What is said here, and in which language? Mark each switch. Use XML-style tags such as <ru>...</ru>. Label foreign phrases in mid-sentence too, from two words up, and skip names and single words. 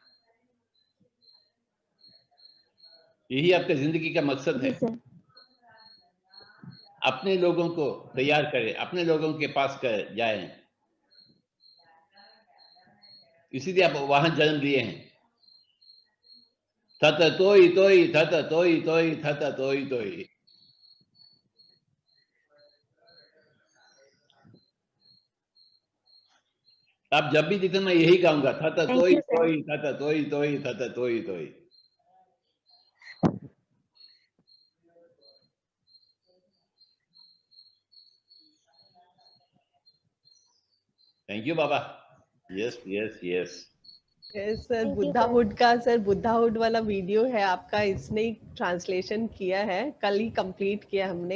<hi>यही आपका जिंदगी का मकसद जी है। सर। अपने लोगों को तैयार करें, अपने लोगों के पास कर जाएं, इसीलिए आप वहां जन्म लिए हैं। थत तोई तोई थत तोई तोई थत तोई तोई। आप जब भी दिखे मैं यही गाऊंगा, थत</hi> <en>थैंक तोई you sir. तोई थत तोई तोई थत तोई तोई। thank you baba. yes yes yes.</en> <hi>सर</hi> <en>thank you sir.</en> <hi>बुद्धाहुड का, सर बुद्धाहुड वाला वीडियो है आपका, इसने ही ट्रांसलेशन किया है, कल ही कंप्लीट किया हमने।</hi>